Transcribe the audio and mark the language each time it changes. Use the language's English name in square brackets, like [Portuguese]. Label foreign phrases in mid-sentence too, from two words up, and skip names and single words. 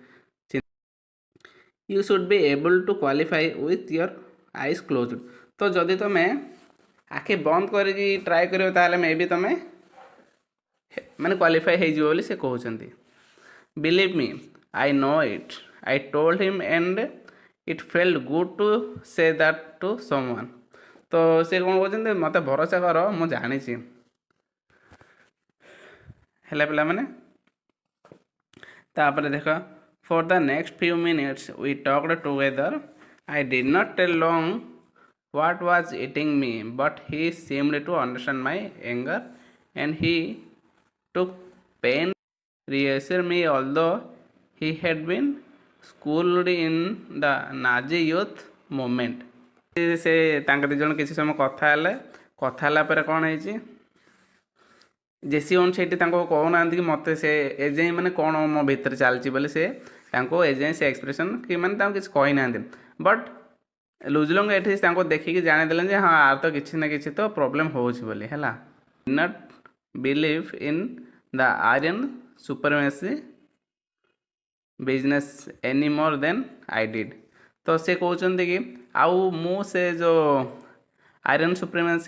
[English] you should be able to qualify with your eyes closed [Odia] ତ ଯଦି ତୁମେ ଆଖି ବନ୍ଦ କରିକି ଟ୍ରାଏ କରିବ ତାହେଲେ ମେ ବି ତୁମେ ମାନେ କ୍ୱାଲିଫାଇ ହେଇଯିବ ବୋଲି ସେ କହୁଛନ୍ତି [English] believe me I know it I told him and it felt good to say that to someone [Odia] ତ ସେ କ'ଣ କହୁଛନ୍ତି ମୋତେ ଭରସା କର ମୁଁ ଜାଣିଛି ହେଲା ପିଲାମାନେ ତାପରେ ଦେଖ [English] for the next few minutes we talked together I did not tell ଲଙ୍ଗ what was eating me but he seemed to understand my anger and he took pain reassure me although he had been schooled in the Nazi youth movement [Odia] ସେ ତାଙ୍କ ଦୁଇ ଜଣ କିଛି ସମୟ କଥା ହେଲା ପରେ କ'ଣ ହେଇଛି ଜେସି ଓନ୍ ସେଇଠି ତାଙ୍କୁ କହୁନାହାନ୍ତି କି ମୋତେ ସେ ଏଯାଏଁ ମାନେ କ'ଣ ମୋ ଭିତରେ ଚାଲିଛି ବୋଲି ସେ ତାଙ୍କୁ ଏଯାଏଁ ସେ ଏକ୍ସପ୍ରେସନ୍ କି ମାନେ ତାଙ୍କୁ କିଛି କହିନାହାନ୍ତି ବଟ୍ ଲୁଜଲଙ୍ଗ ଏଠି ତାଙ୍କୁ ଦେଖିକି ଜାଣିଦେଲେ ଯେ ହଁ ଆର ତ କିଛି ନା କିଛି ତ ପ୍ରୋବ୍ଲେମ୍ ହେଉଛି ବୋଲି ହେଲା [English] not believe in the Aryan supremacy business any more than I did [Odia] ତ ସେ କହୁଛନ୍ତି କି ଆଉ ମୁଁ ସେ ଯେଉଁ [English] Aryan supremacy